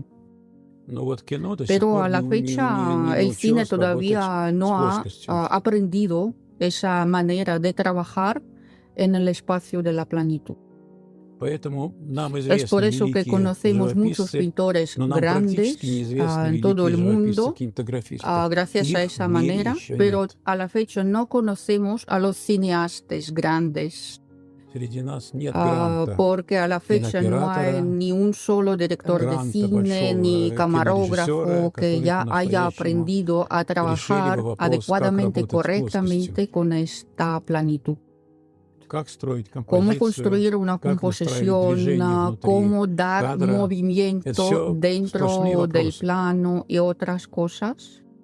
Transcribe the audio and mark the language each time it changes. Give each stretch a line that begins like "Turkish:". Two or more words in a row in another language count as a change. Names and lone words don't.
Spanish: Pero a la fecha el cine todavía no ha aprendido esa manera de trabajar en el espacio de la planitud. Es por eso que conocemos muchos pintores grandes en todo el mundo gracias a esa manera, pero a la fecha no conocemos a los cineastas grandes
Russian: среди нас нет гранта
Spanish: porque a la fecha no hay ni un solo director de cine ni camarógrafo que ya haya aprendido a trabajar adecuadamente, correctamente con esta planitud. Cómo construir una composición, cómo dar movimiento dentro del plano y otras cosas.